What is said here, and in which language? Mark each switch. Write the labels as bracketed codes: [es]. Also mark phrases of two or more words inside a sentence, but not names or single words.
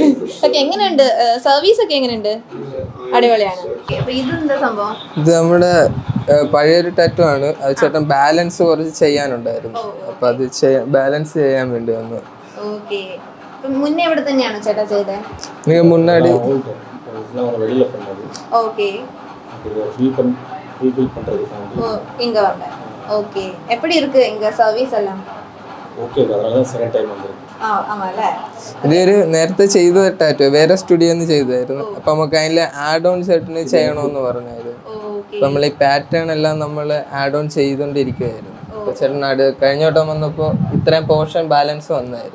[ml] ഓക്കെ, എങ്ങനെയുണ്ട് സർവീസ് ഒക്കെ? എങ്ങനെയുണ്ട്? അടിപൊളിയാണ്. അപ്പൊ ഇതെന്താ സംഭവം? ഇത് നമ്മുടെ പഴയൊരു ടാറ്റു ആണ്. അത് ചേട്ടൻ ബാലൻസ് കുറച്ച് ചെയ്യാനുണ്ടായിരുന്നു. അപ്പൊ അത് ബാലൻസ് ചെയ്യാൻ വേണ്ടി വന്നു. ഓക്കെ, മുന്നേ ഇവിടെ തന്നെയാണോ ചേട്ടാ ചെയ്തേ? [ta] நீங்க முன்னாடி வெளியில பண்ணது. ஓகே, இது ஃபீல் பண்றது இங்க வந்த. ஓகே, எப்படி இருக்கு இங்க சர்வீஸ் எல்லாம்? ஓகே, அதனால [en] second time [ta] வந்திருக்கு. [ml] ആമല്ലേ? ഇതൊരു നേരത്തെ ചെയ്ത ടാറ്റു വേറെ സ്റ്റുഡിയോന്ന് ചെയ്തായിരുന്നു. അപ്പൊ നമുക്ക് അതിൽ [en] add on [ml] ചേട്ടന് ചെയ്യണമെന്ന് പറഞ്ഞായിരുന്നു. അപ്പൊ നമ്മൾ ഈ പാറ്റേൺ എല്ലാം നമ്മൾ [en] add on [ml] ചെയ്തോണ്ടിരിക്കുവായിരുന്നു. അപ്പൊ ചേട്ടൻ കഴിഞ്ഞ വട്ടം വന്നപ്പോ ഇത്രയും പോർഷൻ ബാലൻസ് വന്നായിരുന്നു.